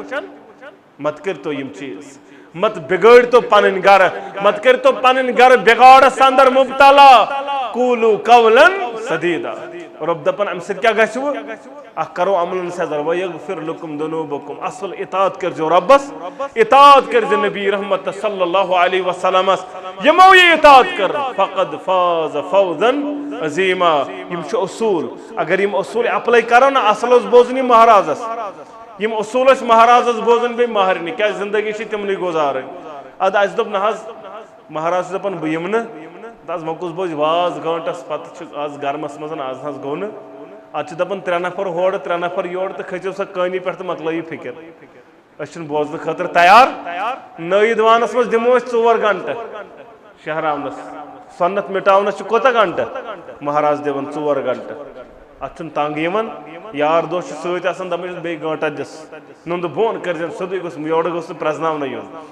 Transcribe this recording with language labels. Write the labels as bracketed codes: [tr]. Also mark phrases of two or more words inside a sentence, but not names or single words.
[ks] مت کٔرۍتو یِم چیٖز مت بِگٲڑۍتو پنٕنۍ گرٕ مت کٔرۍتو پنٕنۍ گرٕ بِگاڑس اندر مُبتلا قوٗلوٗ [ar] قولاً سدیٖدا [ks] رۄب دپان امہِ سۭتۍ کیٛاہ گژھِوٕ اکھ کرو عملن سیزر [ar] وَيَغْفِرْ لَكُمْ ذُنُوبَكُمْ [ks] اصل اطاعت کٔرزیو رۄبس اطاعت کٔرزِ نبی رحمت صلی اللہ علیہ وسلمس یِمو یہِ اطاعت کٔر [ar] فقد فاز فوزا عظیما [ks] یِم چھِ اصوٗل اگر یِم اصوٗل اپلاے کرو نا اصل اوس بوزُن یہِ مہرازس یِم اصوٗل ٲسۍ مہرازس بوزُن بیٚیہِ مہرنہِ کیٛازِ زندگی چھِ تِمنٕے گُزارٕنۍ ادٕ اسہِ دوٚپ نہ حظ مہراز چھُ دپان بہٕ یِمہٕ نہٕ آز مۄکُس بوزِ واز گٲنٛٹس پتہٕ چھُ آز گرمس منٛز آز حظ گوٚو نہٕ اتھ چھِ دپان 3 نفر ہورٕ 3 نفر یورٕ تہٕ کھٔژِو سا کٲنی پٮ۪ٹھ تہٕ مۄکلٲیِو فِکر أسۍ چھِنہٕ بوزنہٕ خٲطرٕ تیار نٲیِد وانس منٛز دِمو أسۍ 4 گھنٹہٕ شہراونس سۄنت مٹاونس چھِ کوتاہ گھنٹہٕ مہراز دِوان 4 گھنٹہٕ اتھ چھُنہٕ تنگ یِوان یار دوس چھِ سۭتۍ آسان دپان چھِس بیٚیہِ گٲنٹا دِس نُندٕ بۄن کٔرزٮ۪ن سیوٚدُے گوٚژھ یورٕ گوٚژھ نہٕ پرٛزناونہٕ یُن